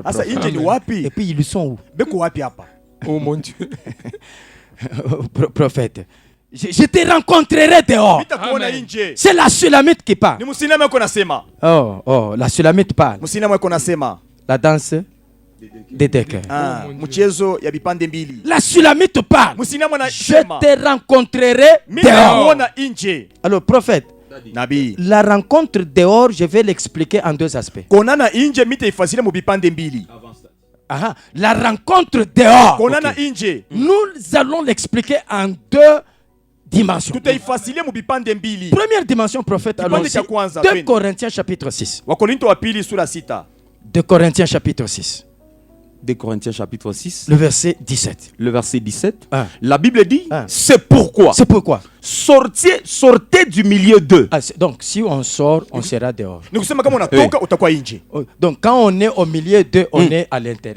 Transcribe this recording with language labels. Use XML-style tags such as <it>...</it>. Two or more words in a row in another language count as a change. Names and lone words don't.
<fr>Et puis, ils sont où? Oh mon Dieu. Prophète, je te rencontrerai dehors. C'est la Sulamite qui parle. Oh, la Sulamite parle. La danse. des deux cœurs.</fr> <sw>Mchezo ya bipande mbili.</sw> <fr>La Sulamite parle. Je te rencontrerai dehors. Alors, prophète,</fr> <sw>Nabi,</sw> <fr>la rencontre dehors, je vais l'expliquer en deux aspects.</fr> <sw>Konana inje mite ifasile mu bipande mbili.</sw> <fr>La rencontre dehors.</fr> <sw>Konana inje.</sw> <fr>Nous allons l'expliquer en deux dimensions.</fr> <sw>Tutaifasile mu bipande mbili.</sw> <fr>Première dimension, prophète, allons-y. 2 Corinthiens chapitre 6.</fr> <sw>Wakorinto wa pili sura 6.</sw> <fr>2 Corinthiens chapitre 6. 2 Corinthiens chapitre 6. Le verset 17. Le verset 17. La Bible dit, c'est pourquoi. Sortez du milieu d'eux. Donc, si on sort, on sera dehors. Donc, quand on est au milieu d'eux, on est à l'intérieur.</fr>